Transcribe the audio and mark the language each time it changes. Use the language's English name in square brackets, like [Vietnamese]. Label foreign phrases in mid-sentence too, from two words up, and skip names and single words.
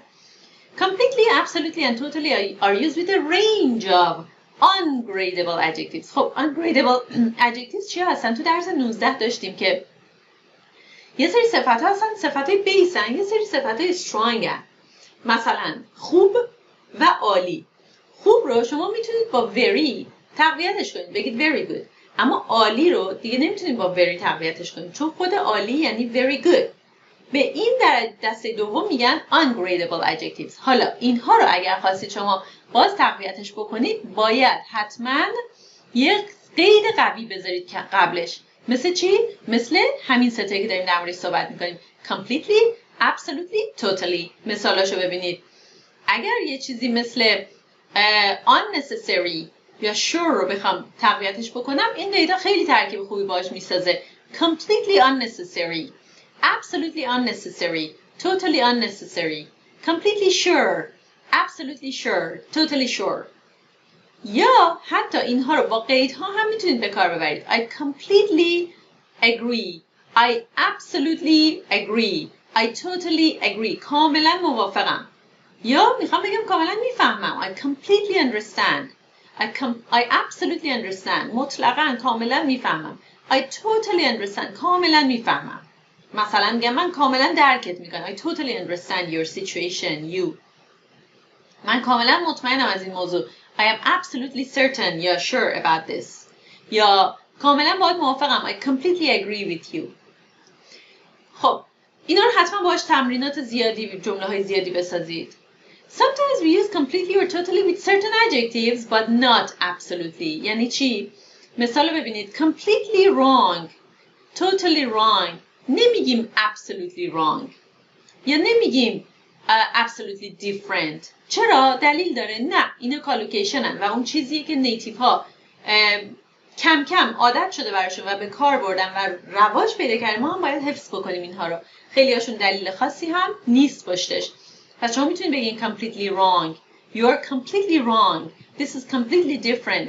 [English] completely, absolutely and totally are used with a range of ungradable adjectives. [Persian] خب [English] ungradable adjectives [Persian] چی هستن؟ تو درس 19 داشتیم که یه سری صفت‌ها هستن، صفت‌های بیسن، یه سری صفت‌های strongن. مثلا خوب و عالی. خوب رو شما میتونید با very تقویتش کنید، بگید [English] very good. [Persian] اما عالی رو دیگه نمیتونید با very تقویتش کنید، چون خود عالی یعنی [English] very good. [Persian] به این در دسته دوم میگن [English] ungradable adjectives. [Persian] حالا اینها رو اگر خواستید شما باز تقویتش بکنید، باید حتما یک قید قوی بذارید که قبلش. مثل چی؟ مثل همین ستایی که داریم در موردش صحبت میکنیم. [English] completely, absolutely, totally. [Persian] مثالاشو ببینید. اگر یه چیزی مثل unnecessary یا sure رو بخوام تقویتش بکنم، این قیدا خیلی ترکیب خوبی باش میسازه. [English] completely unnecessary, absolutely unnecessary, totally unnecessary, completely sure, absolutely sure, totally sure. [Persian] یا حتی اینها رو با قیدها هم میتونید به کار ببرید. [English] I completely agree, I absolutely agree, I totally agree. [Persian] کاملا موافقم. یا میخوام بگم کاملا میفهمم. [English] I completely understand, I absolutely understand. [Persian] مطلقاً کاملا میفهمم. [English] I totally understand. [Persian] کاملا میفهمم. مثلا میگم من کاملا درکت میکنم. [English] I totally understand your situation, you. [Persian] من کاملا مطمئنم از این موضوع. [English] I am absolutely certain یا sure about this. [Persian] یا کاملا باید موافقم. [English] I completely agree with you. [Persian] خب اینا رو حتما باهاش تمرینات زیادی، جمله های زیادی بسازید. [English] Sometimes we use completely or totally with certain adjectives but not absolutely. [Persian] یعنی چی؟ مثال رو ببینید. [English] completely wrong, totally wrong. [Persian] نمیگیم [English] absolutely wrong [Persian] یا نمیگیم [English] absolutely different. [Persian] چرا؟ دلیل داره. نه، اینا کالوکیشنن و اون چیزیه که نیتیو ها کم کم عادت شده براشون و به کار بردن و رواج پیدا کردن. ما هم باید حفظ بکنیم اینها رو. خیلی هاشون دلیل خاصی هم نیست پشتش. پس شما میتونید بگین [English] completely wrong, you are completely wrong, this is completely different.